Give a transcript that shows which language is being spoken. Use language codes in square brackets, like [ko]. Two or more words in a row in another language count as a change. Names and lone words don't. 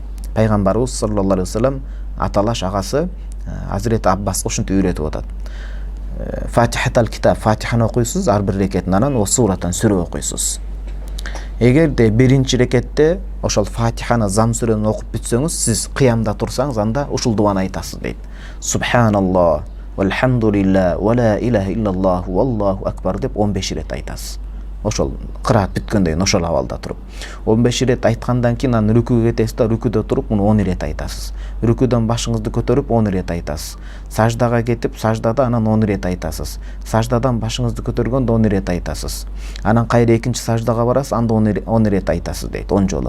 [ky] Пайгамбарыбыз [ar] صلى الله عليه وسلم [ky] аталаш агасы Азирет Аббаска ушинтип үйрөтүп атат. [ar] فاتحة الكتاب, [ky] Фатиханы окуйсуз, ар бир рекетин анан о суратан сүрө окуйсуз. Эгерде биринчи рекетте ошол Фатиханы, зам сүрөнү окуп бүтсөңүз, сиз кыямда турсаңыз, анда ушул дуаны айтасыз дейт. [ar] سبحان الله، والحمد لله، ولا إله إلا الله، والله أكبر [ky] деп 15 рет айтасыз. Ошол кыраат бүткөндөн кийин ошол абалда туруп 15 рет айткандан кийин анан рүкүгө кетесиз да, рүкүдө туруп муну 10 рет айтасыз. Рүкүдөн башыңызды көтөрүп 10 рет айтасыз. Саждага кетип, саждада анан 10 рет айтасыз. Саждадан башыңызды көтөргөндө 10 рет айтасыз. Анан кайра экинчи саждага барасыз, анда 10 рет айтасыз дейт, 10 жолу.